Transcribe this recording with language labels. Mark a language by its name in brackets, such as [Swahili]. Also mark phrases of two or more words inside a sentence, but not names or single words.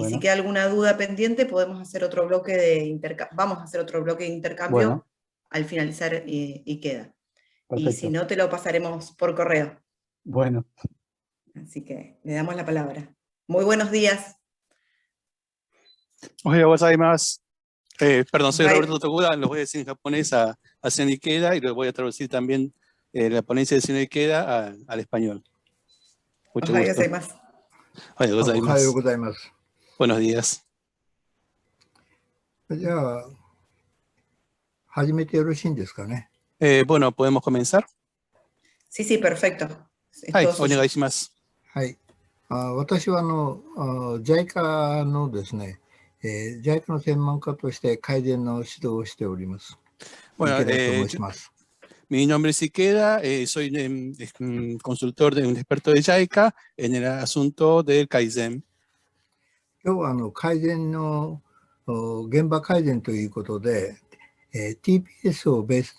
[Spanish] Y si queda alguna duda pendiente, podemos hacer otro bloque de intercambio. Vamos a hacer otro bloque de intercambio al finalizar y Queda. Perfecto. Y si no, te lo pasaremos por correo. Bueno. Así que le damos la palabra. Muy buenos días. [Japanese] おはようございます。 [Spanish] Perdón, soy Bye. Roberto Tokuda, lo voy a decir en japonés a señor Ikeda y lo voy a traducir también la ponencia del señor Ikeda al español. Mucho [Japanese] Ohayou [Spanish] gusto. [Japanese] gozaimasu. Ohayou おはよう gozaimasu. ございます。 [Spanish] Buenos días. [Japanese] じゃあ、始めてよろしいんですかね。 [Spanish] Bueno, ¿podemos comenzar? Sí, sí, perfecto. Es [Japanese] はい、 [Spanish] todo [Japanese] お [Spanish] suyo. [Japanese] 願いします。はい。私はJICA のですね、JICA の専門家として改善の指導をしております。 [Spanish] Bueno, [Japanese] 池田と申します。 [Spanish] mi nombre es Ikeda, soy un consultor, un experto de JICA en el asunto del Kaizen. [Japanese] 今日は改善の現場改善ということで、TPS をベースに